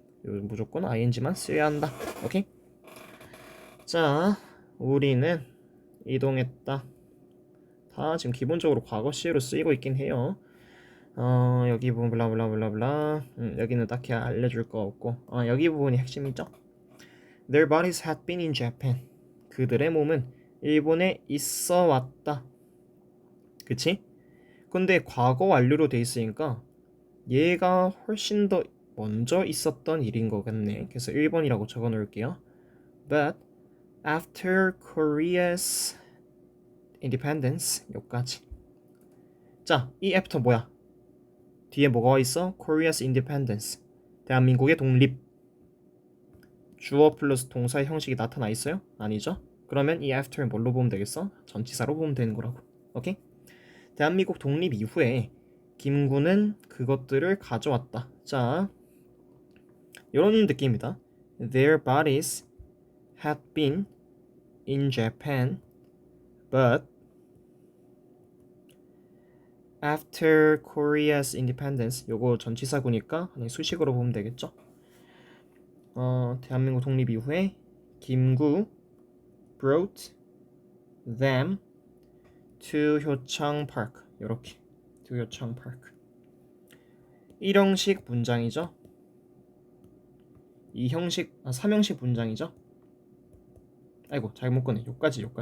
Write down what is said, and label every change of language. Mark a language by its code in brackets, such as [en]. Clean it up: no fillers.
[ko] 무조건 ing만 쓰여야 한다. 오케이? 자, 우리는 이동했다. 다 지금 기본적으로 과거 시제로 쓰이고 있긴 해요. 여기 부분 블라블라블라블라. 여기는 딱히 알려줄 거 없고. 여기 부분이 핵심이죠. [en] Their bodies had been in Japan. [ko] 그들의 몸은 일본에 있어 왔다. 그치? 근데 과거 완료로 돼 있으니까 얘가 훨씬 더 먼저 있었던 일인 것 같네. 그래서 1번이라고 적어 놓을게요. [en] But after Korea's independence 여기까지. [ko] 자, 이 애프터 뭐야? 뒤에 뭐가 와 있어? [en] Korea's independence. [ko] 대한민국의 독립. 주어 플러스 동사의 형식이 나타나 있어요? 아니죠? 그러면 이 after는 뭘로 보면 되겠어? 전치사로 보면 되는 거라고. 오케이? 대한민국 독립 이후에 김구는 그것들을 가져왔다. 자, 이런 느낌입니다. [en] Their bodies had been in Japan, but after Korea's independence, [ko] 요거 전치사구니까 수식어로 보면 되겠죠. 대한민국 독립 이후에 김구 [en] brought them to 효창 park. [ko] 요렇게 to 효창 park. 일형식 문장이죠. 이 형식 3형식 문장이죠. 아이고 잘못 꺼내. 요까지.